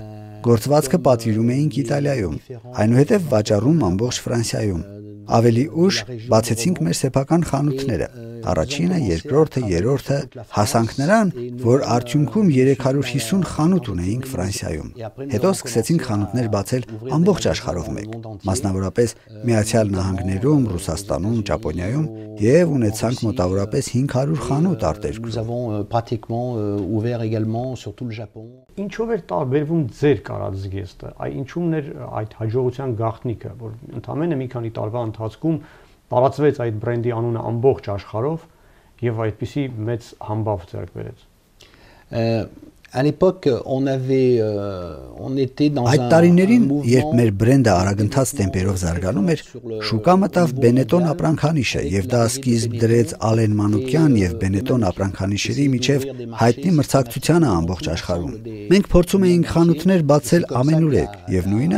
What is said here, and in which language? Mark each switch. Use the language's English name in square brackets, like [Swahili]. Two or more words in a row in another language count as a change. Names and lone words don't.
[Armenian] Գործվածքը պատվիրում էինք Իտալիայում, այնուհետև վաճառում ամբողջ Ֆրանսիայում։ Ավելի ուշ բացեցինք մեր սեփական խանութները։ Առաջինը, երկրորդը, երրորդը, հասանք նրան, որ արդյունքում 350 խանութ ունեինք Ֆրանսիայում։ Հետո սկսեցինք խանութներ բացել ամբողջ աշխարհով մեկ, մասնավորապես Միացյալ Նահանգներում, Ռուսաստանում, Ճապոնիայում եւ ունեցանք մոտավորապես 500 խանութ արտերկրում։ Ինչով էր տարբերվում ձեր կարած զգեստը, ինչումն էր այդ հաջողության գաղտնիքը, որ ընդամենը մի քանի տարվա ընթացքում տարածվեց այդ բրենդի անունը ամբողջ աշխարհով եւ այդպիսի մեծ համբավ ձեռք բերեց։ [French] À l'époque, on était dans [Armenian] Այդ տարիներին, երբ մեր բրենդը արագընթաց տեմպերով զարգանում էր, շուկա մտավ Բենետոն ապրանքանիշը եւ դա սկիզբ դրեց Ալեն Մանուկյան եւ Բենետոն ապրանքանիշերի միջև հայտնի մրցակցությանը ամբողջ աշխարհում։ Մենք փորձում էինք խանութներ բացել ամենուրեք եւ նույնը